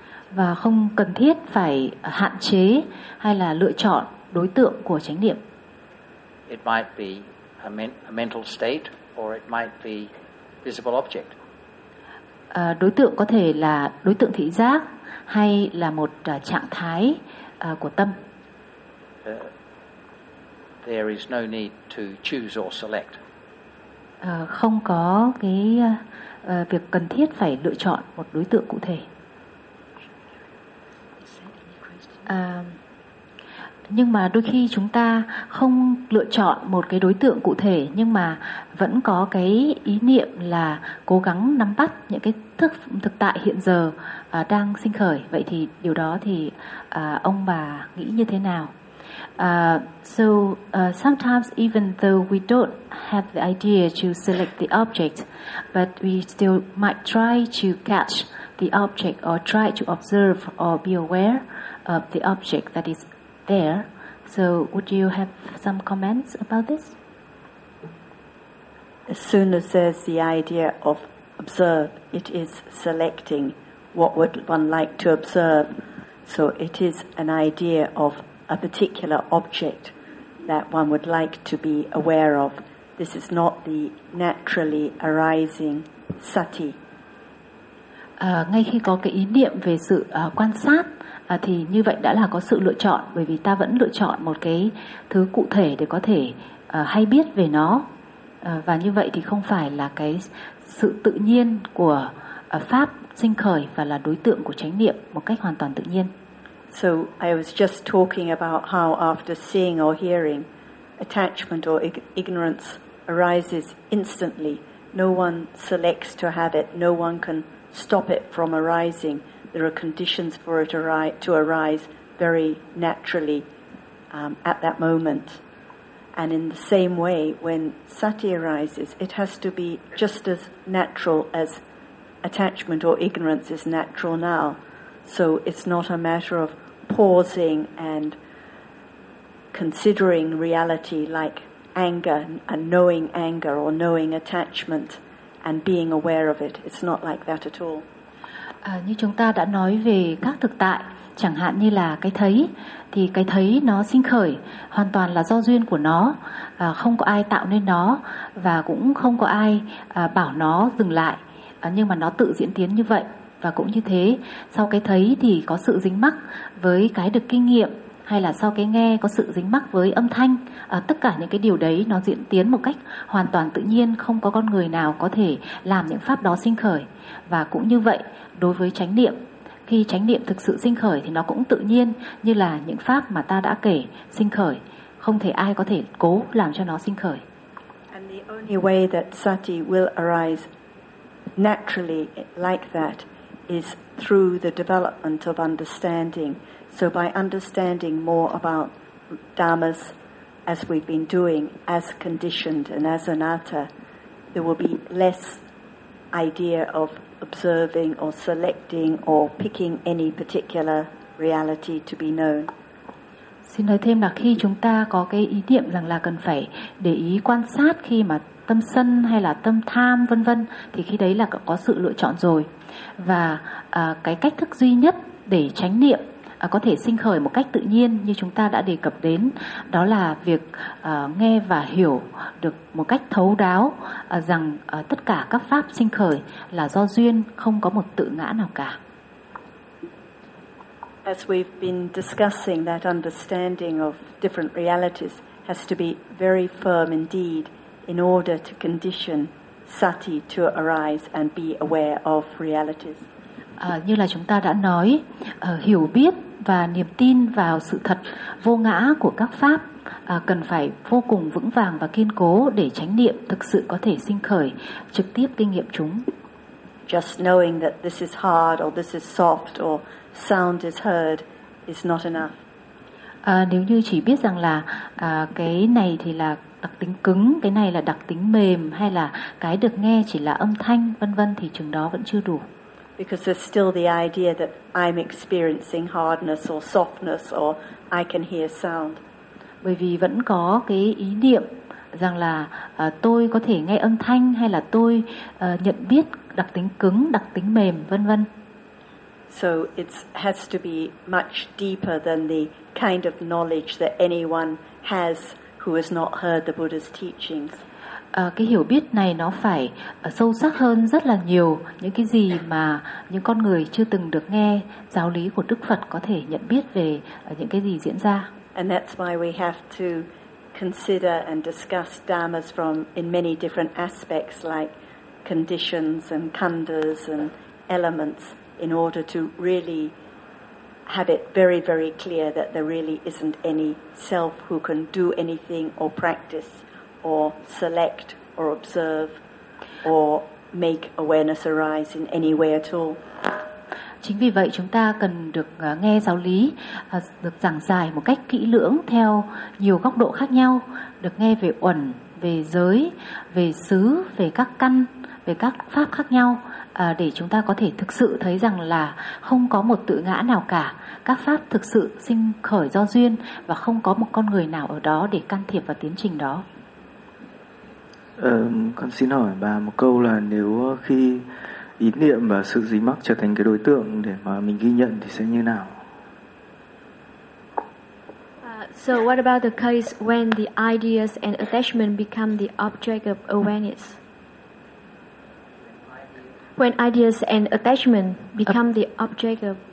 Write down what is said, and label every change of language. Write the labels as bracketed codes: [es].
[vi] Và không cần thiết phải hạn chế hay là lựa chọn đối tượng của chánh niệm. [en] It might be a mental state or it might be visible object. [vi] Đối tượng có thể là đối tượng thị giác hay là một trạng thái của tâm. [en] There is no need to choose or select. [vi] Không có cái việc cần thiết phải lựa chọn một đối tượng cụ thể. Nhưng mà đôi khi chúng ta không lựa chọn một cái đối tượng cụ thể nhưng mà vẫn có cái ý niệm là cố gắng nắm bắt những cái thực tại hiện giờ đang sinh khởi. Vậy thì điều đó thì ông bà nghĩ như thế nào? [en] So sometimes even though we don't have the idea to select the object, but we still might try to catch the object or try to observe or be aware of the object that is there. So would you have some comments about this? As soon as there's the idea of observe, it is selecting what would one like to observe. So it is an idea of a particular object that one would like to be aware of. This is not the naturally arising sati. [vi] Ngay khi có cái ý niệm về sự quan sát thì như vậy đã là có sự lựa chọn, bởi vì ta vẫn lựa chọn một cái thứ cụ thể để có thể hay biết về nó, và như vậy thì không phải là cái sự tự nhiên của pháp sinh khởi và là đối tượng của chánh niệm một cách hoàn toàn tự nhiên. [en] So I was just talking about how after seeing or hearing, attachment or ignorance arises instantly. No one selects to have it. No one can stop it from arising. There are conditions for it to arise very naturally at that moment. And in the same way, when sati arises, it has to be just as natural as attachment or ignorance is natural now. So it's not a matter of pausing and considering reality like anger and knowing anger or knowing attachment and being aware of it. It's not like that at all. [vi] Như chúng ta đã nói về các thực tại, chẳng hạn như là cái thấy, thì cái thấy nó sinh khởi hoàn toàn là do duyên của nó, không có ai tạo nên nó và cũng không có ai bảo nó dừng lại, nhưng mà nó tự diễn tiến như vậy. Và cũng như thế, sau cái thấy thì có sự dính mắc với cái được kinh nghiệm, hay là sau cái nghe có sự dính mắc với âm thanh, tất cả những cái điều đấy nó diễn tiến một cách hoàn toàn tự nhiên, không có con người nào có thể làm những pháp đó sinh khởi. Và cũng như vậy, đối với chánh niệm, khi chánh niệm thực sự sinh khởi thì nó cũng tự nhiên như là những pháp mà ta đã kể sinh khởi, không thể ai có thể cố làm cho nó sinh khởi. [en] And the only way that sati will arise naturally like that is through the development of understanding. So by understanding more about dhammas, as we've been doing, as conditioned and as anatta, there will be less idea of observing or selecting or picking any particular reality to be known. [vi] Xin nói thêm là khi chúng ta có cái ý niệm rằng là cần phải để ý quan sát khi mà tâm sân hay là tâm tham vân vân, thì khi đấy là có sự lựa chọn rồi. Và cái cách thức duy nhất để chánh niệm có thể sinh khởi một cách tự nhiên như chúng ta đã đề cập đến, đó là việc nghe và hiểu được một cách thấu đáo rằng tất cả các pháp sinh khởi là do duyên, không có một tự ngã nào cả. [en] As we've been discussing, that understanding of different realities has to be very firm indeed in order to condition sati to arise and be aware of realities. [vi] Như là chúng ta đã nói, hiểu biết và niềm tin vào sự thật vô ngã của các pháp cần phải vô cùng vững vàng và kiên cố để chánh niệm thực sự có thể sinh khởi, trực tiếp kinh nghiệm chúng. [en] Just knowing that this is hard or this is soft or sound is heard is not enough. [vi] Nếu như chỉ biết rằng là cái này thì là đặc tính cứng, cái này là đặc tính mềm, hay là cái được nghe chỉ là âm thanh, vân vân, thì chừng đó vẫn chưa đủ. [en] Because there's still the idea that I'm experiencing hardness or softness or I can hear sound. [vi] Bởi vì vẫn có cái ý niệm rằng là tôi có thể nghe âm thanh, hay là tôi nhận biết đặc tính cứng, đặc tính mềm, vân vân. [en] So it has to be much deeper than the kind of knowledge that anyone has who has not heard the Buddha's teachings. [vi] Cái hiểu biết này nó phải sâu sắc hơn rất là nhiều những cái gì mà những con người chưa từng được nghe giáo lý của Đức Phật có thể nhận biết về những cái gì diễn ra. [en] And that's why we have to consider and discuss dhammas from in many different aspects like conditions and khandhas and elements in order to really have it very, very clear that there really isn't any self who can do anything or practice or select or observe or make awareness arise in any way at all. [vi] Chính vì vậy chúng ta cần được nghe giáo lý được giảng giải một cách kỹ lưỡng theo nhiều góc độ khác nhau, được nghe về uẩn, về giới, về xứ, về các căn, về các pháp khác nhau, để chúng ta có thể thực sự thấy rằng là không có một tự ngã nào cả, các pháp thực sự sinh khởi do duyên và không có một con người nào ở đó để can thiệp vào tiến trình đó. Con xin hỏi bà một câu là nếu khi ý niệm và sự dính mắc trở thành cái đối tượng để mà mình ghi nhận thì sẽ như nào? [en] So what about the case when the ideas and attachment become the object of awareness? When ideas and attachment become the object of